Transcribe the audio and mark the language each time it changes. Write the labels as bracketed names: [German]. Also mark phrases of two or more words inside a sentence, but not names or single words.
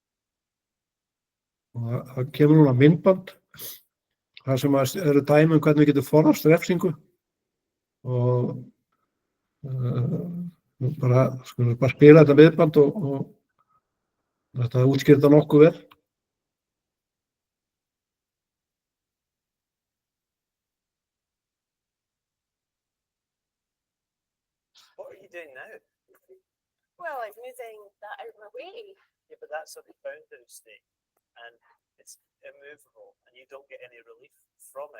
[Icelandic] Og það kemur núna myndband, þar sem eru dæmi um hvernig við getum forðast refsingu og skulum bara spila þetta myndband og þetta útskýrir þetta nokkuð vel. [English] What are you doing now? Well, I'm moving that out of my way. Yeah, but that's a boundary state and it's immovable and you don't get any relief from it.